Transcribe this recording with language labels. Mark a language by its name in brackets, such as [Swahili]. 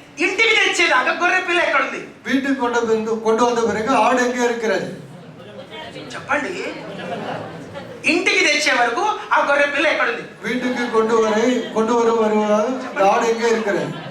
[Telugu] ఇంటికి తెచ్చేదాకా గొర్రె పిల్ల ఎక్కడ ఉంది? [Tamil] வீட்டுக்கு கொண்டு வந்த பிறகு ஆடு எங்கே இருக்கிறது? [Telugu] చెప్పండి. ఇంటికి తెచ్చే వరకు ఆ గొర్రె పిల్ల ఎక్కడ ఉంది? [Tamil] வீட்டுக்கு கொண்டு வருவார் ஆடு எங்கே இருக்கிறது?